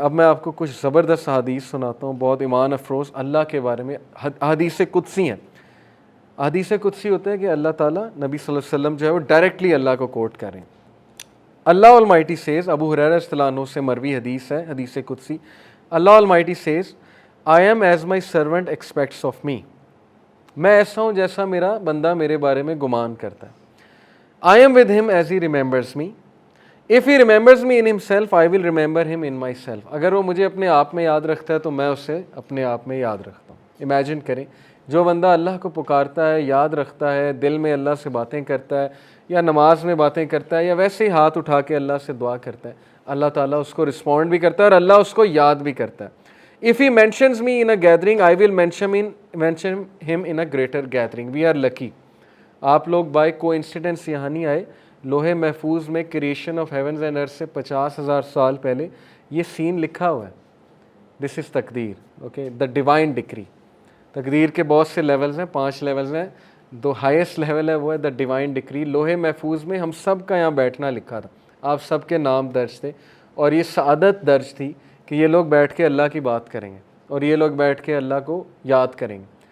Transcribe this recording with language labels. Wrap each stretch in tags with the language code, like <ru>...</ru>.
<ur>اب میں آپ کو کچھ زبردست حدیث سناتا ہوں, بہت ایمان افروز اللہ کے بارے میں. حدیث قدسی ہیں. حدیث قدسی ہوتا ہے کہ اللہ تعالیٰ, نبی صلی اللہ علیہ وسلم جو ہے وہ ڈائریکٹلی اللہ کو کوٹ کریں. اللہ المائٹی سیز, ابو ہریرہ رضی اللہ عنہ سے مروی حدیث ہے, حدیث قدسی.</ur> <en>اللہ almighty says, I am as my servant expects of me.</en> <ur>میں ایسا ہوں جیسا میرا بندہ میرے بارے میں گمان کرتا ہے.</ur> <en>I am with him as he remembers me. If he remembers me in himself, I will remember him in myself.</en> <ur>اگر وہ مجھے اپنے آپ میں یاد رکھتا ہے تو میں اسے اپنے آپ میں یاد رکھتا ہوں. امیجن کریں جو بندہ اللہ کو پکارتا ہے, یاد رکھتا ہے, دل میں اللہ سے باتیں کرتا ہے, یا نماز میں باتیں کرتا ہے, یا ویسے ہی ہاتھ اٹھا کے اللہ سے دعا کرتا ہے, اللہ تعالیٰ اس کو رسپونڈ بھی کرتا ہے اور اللہ اس کو یاد بھی کرتا ہے.</ur> <en>If he mentions me in a gathering, I will mention him in a greater gathering. We are lucky.</en> <ur>آپ لوگ بائی کو انسیڈنس یہاں نہیں آئے. لوہے محفوظ میں کریشن آف ہیونز اینڈ ارتھ سے 50,000 سال پہلے یہ سین لکھا ہوا ہے. دس از تقدیر. Okay, the divine ڈکری. تقدیر کے بہت سے لیولز ہیں, 5 لیولز ہیں. جو ہائیسٹ لیول ہے وہ ہے دا ڈیوائن ڈکری. لوہے محفوظ میں ہم سب کا یہاں بیٹھنا لکھا تھا, آپ سب کے نام درج تھے, اور یہ سعادت درج تھی کہ یہ لوگ بیٹھ کے اللہ کی بات کریں گے اور یہ لوگ بیٹھ کے اللہ کو یاد کریں گے.</ur>